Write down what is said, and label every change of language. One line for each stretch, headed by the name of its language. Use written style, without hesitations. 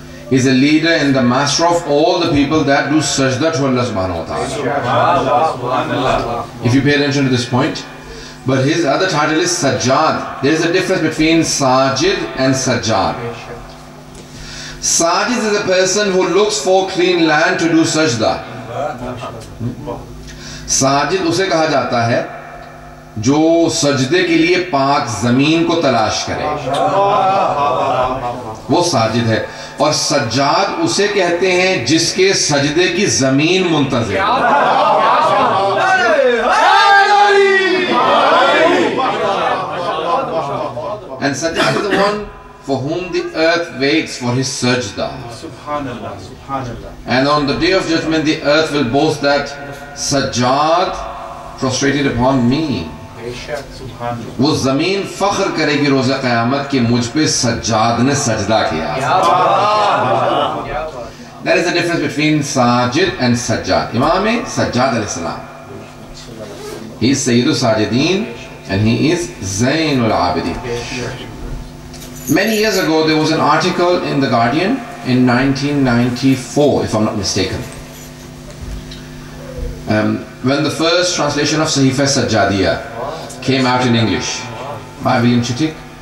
English: He is a leader and the master of all the people that do sajda to Allah subhanahu wa ta'ala. If you pay attention to this point. But his other title is Sajjad. There is a difference between Sajid and Sajjad. Sajid is a person who looks for clean land to do sajda.
Hindi: Sajid उसे कहा जाता है जो सजदे के लिए पाक जमीन को तलाश करे, वो साजिद है. और सज्जाद उसे कहते हैं जिसके सजदे की जमीन मुंतज़िर.
English: And Sajjad is the one for whom the earth waits for his sajda. Subhanallah, Subhanallah. And on the day of judgment the earth will boast that Sajjad prostrated upon me.
Hindi: वो ज़मीन फ़ख्र करेगी रोज़े क़यामत कि मुझ पे सज्जाद ने सजदा किया.
English: There is a difference between Sajid and Sajjad. Imam Sajjad alayhi salam, he is Sayyidus Sajidin and he is Zainul Abidin. Many years ago there was an article in The Guardian in 1994, if I'm not mistaken, when the first translation of Sahifa Sajjadiyya came out in English by William Chittick.